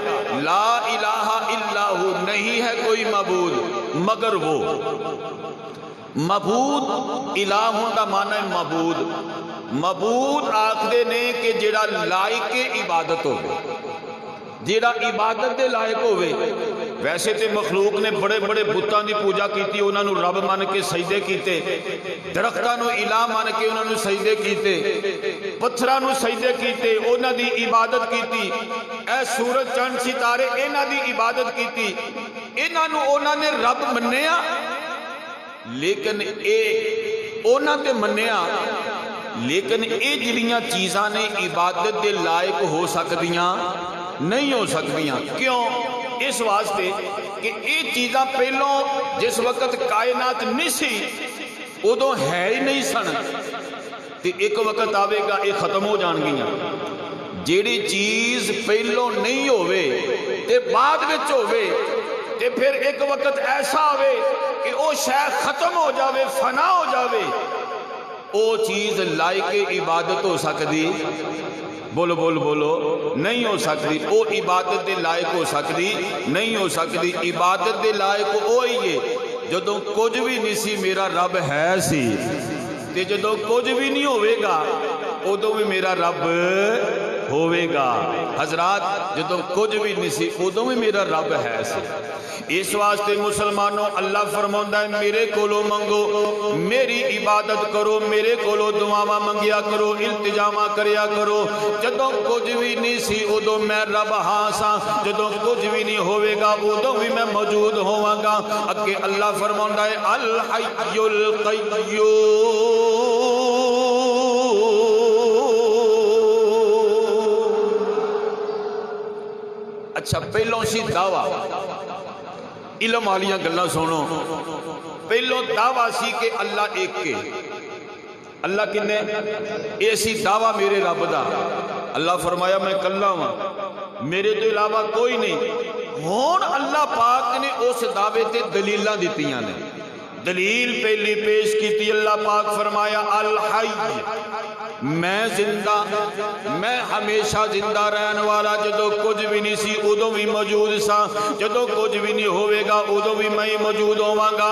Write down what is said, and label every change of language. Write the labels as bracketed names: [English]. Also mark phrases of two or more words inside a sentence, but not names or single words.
[Arabic] لا الہ الا ہو، [Punjabi] نہیں ہے کوئی معبود مگر وہ، معبود الہوں دا معنی ہے معبود، معبود آکھدے نے کہ جیڑا لائق عبادت ہوگی، جیڑا عبادت دے لائق ہوئے۔ ویسے تے مخلوق نے بڑے بڑے بتاں دی پوجا کیتی، انہاں نو رب مان کے سجدے کیتے، درختاں نو الہ مان کے انہاں نو سجدے کیتے، پتھراں نو سجدے کیتے، انہاں دی عبادت کیتی، اے سورج چند ستارے انہاں دی عبادت کیتی، انہاں نو انہاں نے رب منیا، لیکن اے انہاں تے منیا، لیکن اے جڑیاں چیزاں نے عبادت دے لائق ہو سکدیاں نہیں ہو سکدیاں۔ کیوں؟ اس واسطے کہ یہ چیزاں پہلوں جس وقت کائنات نہیں سی ادو ہے ہی نہیں سن، تے ایک وقت آوے گا یہ ختم ہو جان گیاں۔ جیڑی چیز پہلوں نہیں ہوئے تے بعد وچ ہوئے تے پھر ایک وقت ایسا آوے کہ او شے ختم ہو جاوے، فنا ہو جاوے، او چیز لائق عبادت ہو سکدی، بولو بولو بولو نہیں ہو سکتی، او عبادت دے لائق ہو سکتی نہیں ہو سکتی۔ عبادت دے لائق ہوئی ہے جدوں کچھ بھی نہیں سی میرا رب ہے سی، تے جدوں کچھ بھی نہیں ہوئے گا ادو بھی میرا رب ہوئے گا۔ حضرات جدوں کچھ بھی نہیں سی ادو بھی میرا رب ہے سی۔ اس واسطے مسلمانوں اللہ فرماؤندا ہے میرے کولو منگو، میری عبادت کرو، میرے کولو دعاواں منگیا کرو، التجاواں کریا کرو۔ جدوں کچھ بھی نہیں سی ادو میں رب ہاں سا، جدوں کچھ بھی نہیں ہوئے گا ادو بھی میں موجود ہوواں گا۔ اگے اللہ فرماؤندا ہے [Arabic] الحی القیوم۔ [Punjabi] اچھا پہلوں سی دعویٰ، علم والیاں گلاں سنو، پہلوں دعویٰ سی کہ اللہ ایک کے، اللہ کنے ایسی دعویٰ میرے رب دا، اللہ فرمایا میں کلا ہوں میرے تو علاوہ کوئی نہیں۔ ہون اللہ پاک نے اس دعوے تے دلیلاں دتیاں نے، دلیل پہلی پیش کی اللہ پاک فرمایا الحی، میں زندہ، میں ہمیشہ زندہ رہن والا، جدو کچھ بھی نہیں سی ادو بھی موجود سا، جدو کچھ بھی نہیں ہوئے گا ادو بھی میں موجود ہوواں گا۔